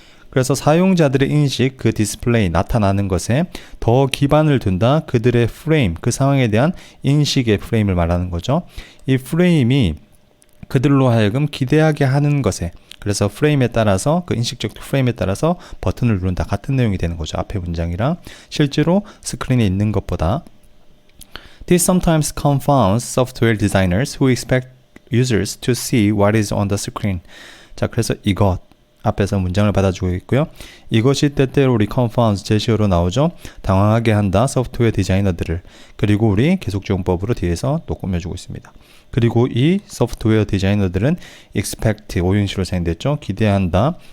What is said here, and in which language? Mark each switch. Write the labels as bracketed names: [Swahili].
[Korean] 그래서 사용자들의 인식, 그 디스플레이, 나타나는 것에 더 기반을 둔다. 그들의 프레임, 그 상황에 대한 인식의 프레임을 말하는 거죠. 이 프레임이 그들로 하여금 기대하게 하는 것에 그래서 프레임에 따라서 그 인식적 프레임에 따라서 버튼을 누른다. 같은 내용이 되는 거죠. 앞에 문장이랑 실제로 스크린에 있는 것보다 [English] This sometimes confounds software designers who expect users to see what is on the screen. [Korean] 자, 그래서 이것 앞에서 문장을 받아주고 있고요. 이것이 때때로 우리 confounds 제시어로 나오죠. 당황하게 한다. 소프트웨어 디자이너들을. 그리고 우리 계속적용법으로 뒤에서 또 꾸며주고 있습니다. 그리고 이 소프트웨어 디자이너들은 expect 오형식으로 사용됐죠. 기대한다.